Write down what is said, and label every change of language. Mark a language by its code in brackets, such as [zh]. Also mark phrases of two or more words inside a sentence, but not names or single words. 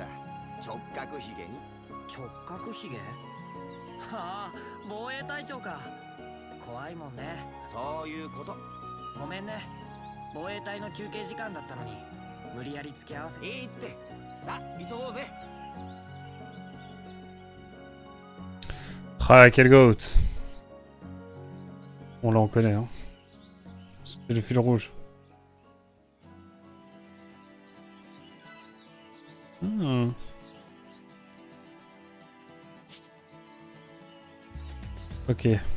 [ja] 直角ひげに。直角ひげ？はあ、防衛隊長か。怖いもんね。そういうこと。ごめんね。防衛隊の休憩時間だったのに無理やり付き合わせて。いいって。さあ急ごうぜ。 [fr] Ah, quel goat. On là, on connaît, hein. C'est le fil rouge. Hmm. Ok.